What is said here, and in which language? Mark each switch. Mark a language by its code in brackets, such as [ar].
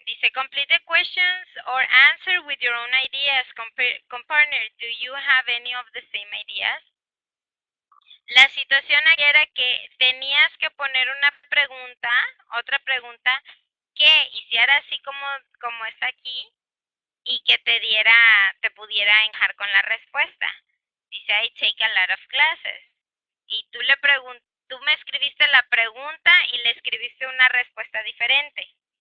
[en] Dice, complete the questions or answer with your own ideas. Partner, do you have any of the same ideas? [es] La situación aquí era que tenías que poner una pregunta, otra pregunta, que hiciera así como está aquí y que te pudiera encajar con la respuesta. [en] Dice, I take a lot of classes. [es] Y tú me escribiste la pregunta y le escribiste una respuesta diferente.